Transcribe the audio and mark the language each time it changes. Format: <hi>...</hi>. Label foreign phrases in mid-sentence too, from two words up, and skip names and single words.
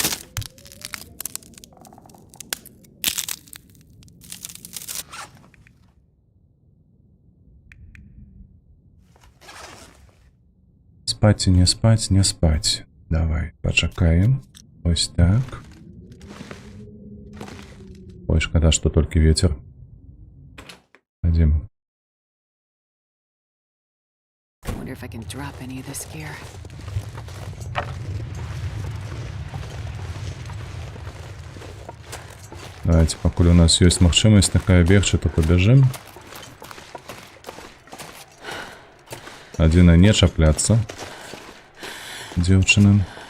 <be>Спаць і не спаць, не спаць. Давай, пачакаем.</be> <uk>Ось так.</uk> <be>Ой, шкада, што толькі ветер.</be> <ru>Пойдем.</ru> <en>Wonder if I can drop any of this gear.</en> <be>Давайте, пакуль у нас ёсць магчымасць такая бегчы, то пабяжым. Адзіна не чапляцца дзеўчынам.</be>